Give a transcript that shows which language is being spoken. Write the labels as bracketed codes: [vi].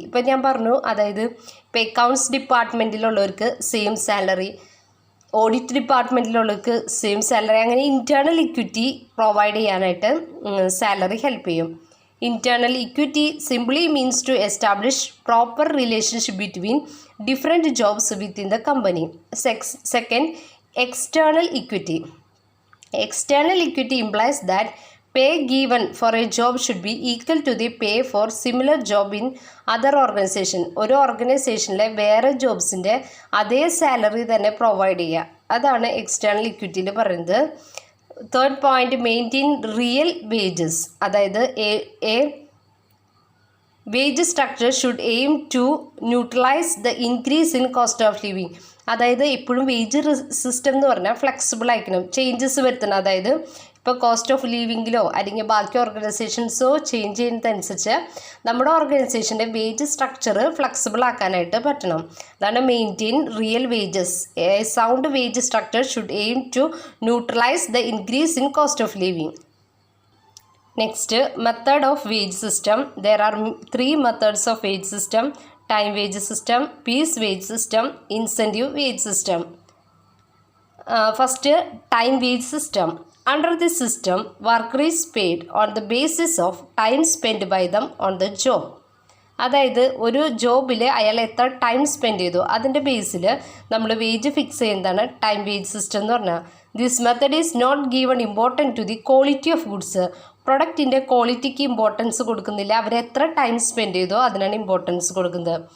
[ml] ഇപ്പം ഞാൻ പറഞ്ഞു, അതായത് ഇപ്പോൾ accounts ഡിപ്പാർട്ട്മെൻറ്റിലുള്ളവർക്ക് same salary, audit ഡിപ്പാർട്ട്മെൻറ്റിലുള്ളവർക്ക് same salary, അങ്ങനെ ഇൻറ്റേർണൽ ഇക്വിറ്റി പ്രൊവൈഡ് ചെയ്യാനായിട്ട് സാലറി ഹെൽപ്പ് ചെയ്യും. [en] Internal equity simply means to establish proper relationship between different jobs within the company. Second, external equity. External equity implies that pay given for a job should be equal to the pay for similar job in other organization. [ml] ഒരു ഓർഗനൈസേഷനിലെ വേറെ ജോബ്സിൻ്റെ അതേ salary തന്നെ provide ചെയ്യുക, അതാണ് external ഇക്വിറ്റിയിൽ പറയുന്നത്. [en] Third point, maintain real wages. അതായത് a wage structure should aim to neutralise the increase in cost of living. [ml] അതായത് എപ്പോഴും വേജ് സിസ്റ്റം എന്ന് പറഞ്ഞാൽ ഫ്ലെക്സിബിൾ ആയിരിക്കണം, ചേഞ്ചസ് വരുത്തണം. അതായത് ഇപ്പോൾ കോസ്റ്റ് ഓഫ് ലിവിങ്ങിലോ അല്ലെങ്കിൽ ബാക്കി ഓർഗനൈസേഷൻസോ ചേഞ്ച് ചെയ്യുന്നതനുസരിച്ച് നമ്മുടെ ഓർഗനൈസേഷൻ്റെ വേജ് സ്ട്രക്ചർ ഫ്ലെക്സിബിൾ ആക്കാനായിട്ട് പറ്റണം. അതാണ് [en] Maintain real wages. A sound wage structure should aim to neutralise the increase in cost of living. Next, method of wage system. There are 3 methods of wage system: time wage system, piece wage system, incentive wage system. First, time wage system. Under this system, worker is paid on the basis of time spent by them on the job. [ml] അതായത് ഒരു ജോബിൽ അയാൾ എത്ര time spend ചെയ്തു അതിൻ്റെ ബേസിൽ നമ്മൾ wage fix ചെയ്യുന്നതാണ് time wage system എന്ന് പറഞ്ഞാൽ. [en] This method is not given important to the quality of goods. [ml] പ്രൊഡക്റ്റിൻ്റെ ക്വാളിറ്റിക്ക് importance കൊടുക്കുന്നില്ല, അവരെത്ര ടൈം സ്പെൻഡ് ചെയ്തോ അതിനാണ് ഇമ്പോർട്ടൻസ് കൊടുക്കുന്നത്.